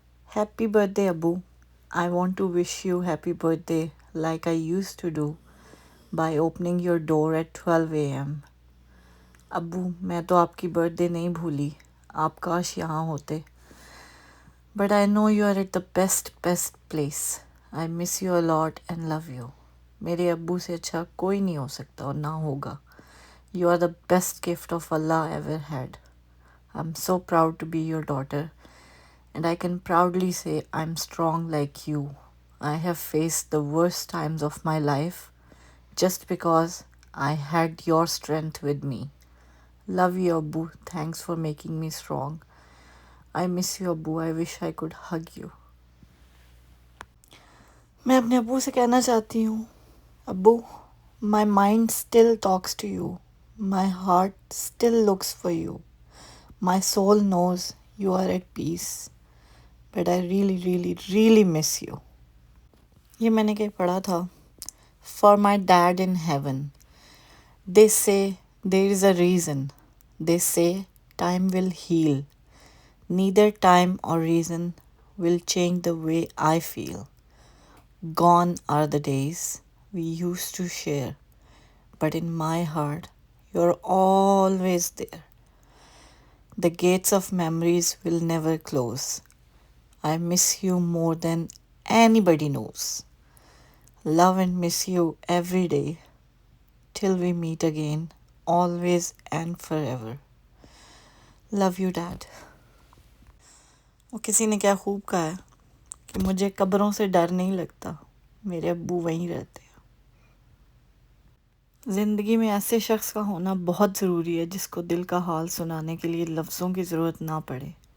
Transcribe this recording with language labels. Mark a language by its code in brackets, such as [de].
[en] Happy birthday अब्बू, I want to wish you happy birthday like I used to do by opening your door at 12 AM। [hi] अब्बू, मैं तो आपकी birthday नहीं भूली, आप काश यहाँ होते, [en] But I know you are at the best best place. I miss you a lot and love you. [hi] मेरे अब्बू से अच्छा कोई नहीं हो सकता और ना होगा। [en] You are the best gift of Allah ever had. I'm so proud to be your daughter, and I can proudly say I'm strong like you. I have faced the worst times of my life just because I had your strength with me. Love you, Abu. Thanks for making me strong. I miss you, Abu. I wish I could hug you. [hi] मैं अपने अब्बू से कहना चाहती हूँ, अब्बू, [en] my mind still talks to you. My heart still looks for you. My soul knows you are at peace, but I really, really, really miss you. [hi] ये मैंने कहीं पढ़ा था. [en] For my dad in heaven, they say there is a reason. They say time will heal. Neither time or reason will change the way I feel. Gone are the days we used to share, but in my heart, you're always there. The gates of memories will never close. I miss you more than anybody knows. Love and miss you every day till we meet again, always and forever. Love you, Dad. [hi] वो किसी ने क्या खूब कहा है कि मुझे कब्रों से डर नहीं लगता, मेरे अब्बू वहीं रहते हैं। ज़िंदगी में ऐसे शख्स का होना बहुत ज़रूरी है जिसको दिल का हाल सुनाने के लिए लफ्ज़ों की ज़रूरत ना पड़े।